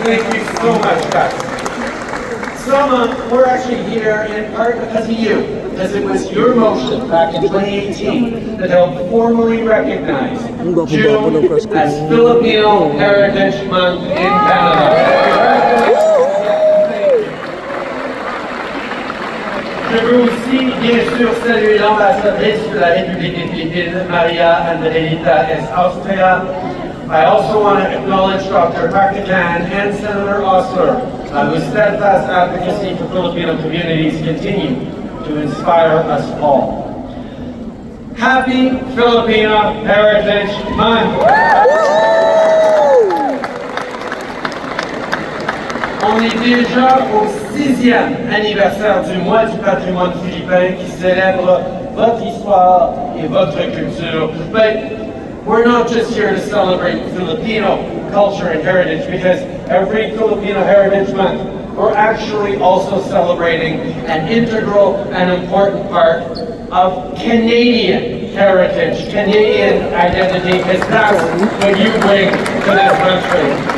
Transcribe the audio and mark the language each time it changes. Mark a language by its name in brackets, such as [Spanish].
[English] Thank you so much, guys. Selma, we're actually here in part because of you, because it was your motion back in 2018 that helped formally recognize June as Filipino Heritage Month in Canada. [French] Je veux aussi, bien sûr, saluer l'ambassadrice de la République des Philippines, Maria Andreita S. Austria. [English] I also want to acknowledge Dr. Martican and Senator Osler, whose steadfast advocacy for Filipino communities continue to inspire us all. Happy Filipino Heritage Month! [French] On est déjà au 6e anniversaire du mois du patrimoine philippin qui célèbre votre histoire et votre culture. [English] But we're not just here to celebrate Filipino culture and heritage, because every Filipino Heritage Month, we're actually also celebrating an integral and important part of Canadian heritage, Canadian identity, because that's what you bring to this country.